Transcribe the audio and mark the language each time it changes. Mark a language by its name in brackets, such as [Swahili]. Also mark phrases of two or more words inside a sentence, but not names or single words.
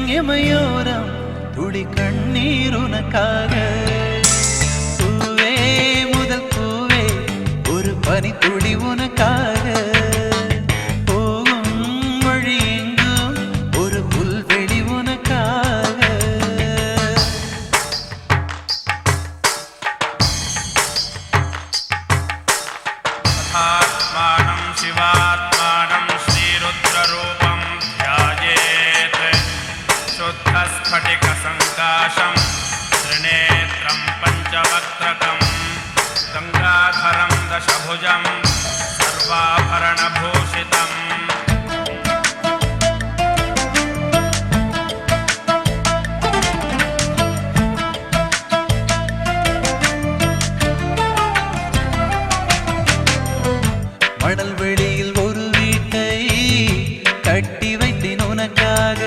[Tamil] இமையோரம் துளி கண்ணீர் உனக்காக. பூவே முதல் பூவே ஒரு பனி துளி உனக்காக. போகும் வழி எங்கும் ஒரு புல்வெளி உனக்காக. [Sanskrit] आत्मानं शिवात्मानं श्रीरुद्ररूपं ध्यायेत् शुद्धस्फटिकसङ्काशं त्रिनेत्रं पञ्चवक्त्रकं गङ्गाधरं दशभुजं सर्वाभरणभूषितम् [Tamil] மணல் வெளியில் ஒரு வீட்டை கட்டி வைத்தேன் உனக்காக.